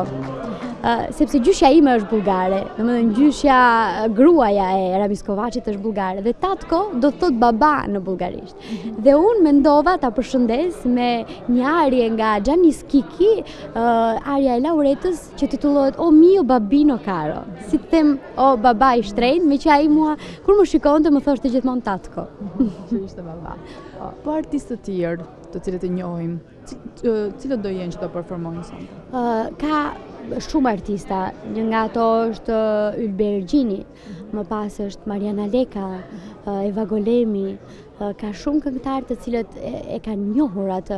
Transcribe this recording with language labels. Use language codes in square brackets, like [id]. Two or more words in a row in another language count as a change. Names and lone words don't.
[sq] Sepse gjyshja ime është bullgare, domethënë gjyshja gruaja e Ramis Kovaçit është bullgare dhe tatko do të thot baba në bullgarisht. Dhe unë mendova ta përshëndes me një arje nga Giannis Kiki, arja e laureatës që titullohet O mio babino caro. Si të them o baba i shtrenjtë, me që ai mua kur më shikonte më thoshte gjithmonë tatko. Që ishte baba. Po artistë të tjerë, të cilët e njohim, cilët do jenë që do performojnë sonte? Ka shumë artista, një nga ato është Ylber Gjini, më pas është Mariana Leka, Eva Golemi, ka shumë këngëtarë të cilët e kanë njohur atë.